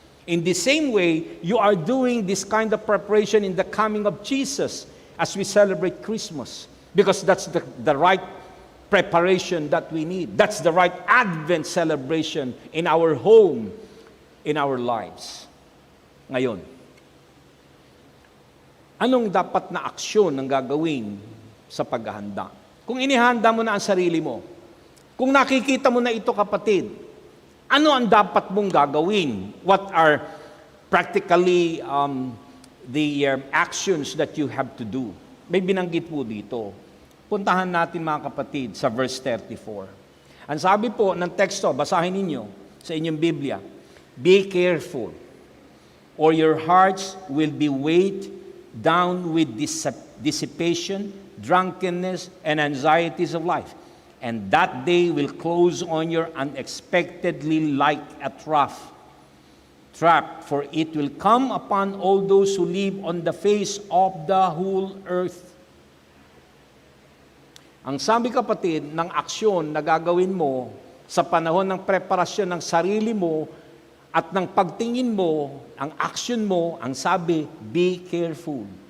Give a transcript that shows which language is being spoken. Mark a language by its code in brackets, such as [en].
[en] In the same way, you are doing this kind of preparation in the coming of Jesus as we celebrate Christmas. Because that's the right preparation that we need. That's the right Advent celebration in our home, in our lives. [tl] Ngayon, anong dapat na aksyon ang gagawin sa paghahanda? Kung inihanda mo na ang sarili mo, kung nakikita mo na ito, kapatid, Ano ang dapat mong gagawin? [en] What are practically the actions that you have to do? [tl] May binanggit po dito. Puntahan natin mga kapatid sa verse 34. Ang sabi po ng teksto, basahin ninyo sa inyong Biblia, [en] "Be careful, or your hearts will be weighed down with dissipation, drunkenness, and anxieties of life. And that day will close on you unexpectedly like a trap, for it will come upon all those who live on the face of the whole earth." [tl] Ang sabi kapatid ng aksyon na gagawin mo sa panahon ng preparasyon ng sarili mo at ng pagtingin mo, ang aksyon mo, ang sabi, [en] be careful.